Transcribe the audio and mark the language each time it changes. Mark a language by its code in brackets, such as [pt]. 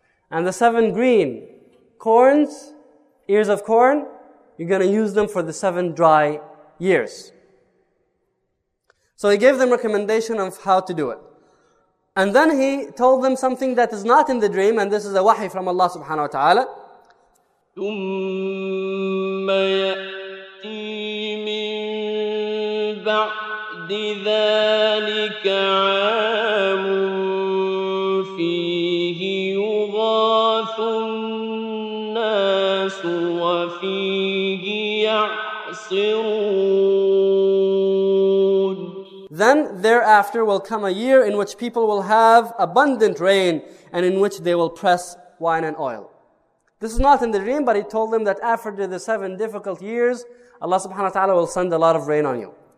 [en] And the 7 green corns, ears of corn, you're going to use them for the 7 dry years. So he gave them recommendation of how to do it. And then he told them something that is not in the dream, and this is a wahi from Allah subhanahu wa ta'ala. [ar] ثم يأتي من بعد ذلك عام فيه يغاث الناس وفيه يعصرون. [en] Then thereafter will come a year in which people will have abundant rain and in which they will press wine and oil. This is not in the dream, but he told them that after the 7 difficult years, Allah subhanahu wa ta'ala will send a lot of rain on you.